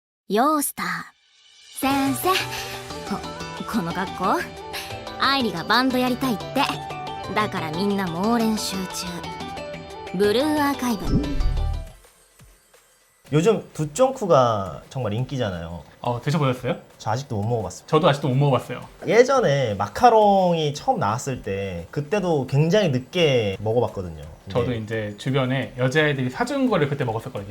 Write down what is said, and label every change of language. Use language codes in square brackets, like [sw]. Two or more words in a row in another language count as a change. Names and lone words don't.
[ja] ようスター先生、この学校愛理がバンドやりたいって。だからみんな猛練習中。ブルーアーカイブ。 [ko] 요즘 두쫑쿠가 정말 인기잖아요. 드셔보셨어요? 저 아직도 못 먹어봤습니다. 저도 아직도 못 먹어봤어요. 예전에 마카롱이 처음 나왔을 때 그때도 굉장히 늦게 먹어봤거든요. 저도 이제 주변에 여자애들이 사준 거를 그때 먹었었거든요.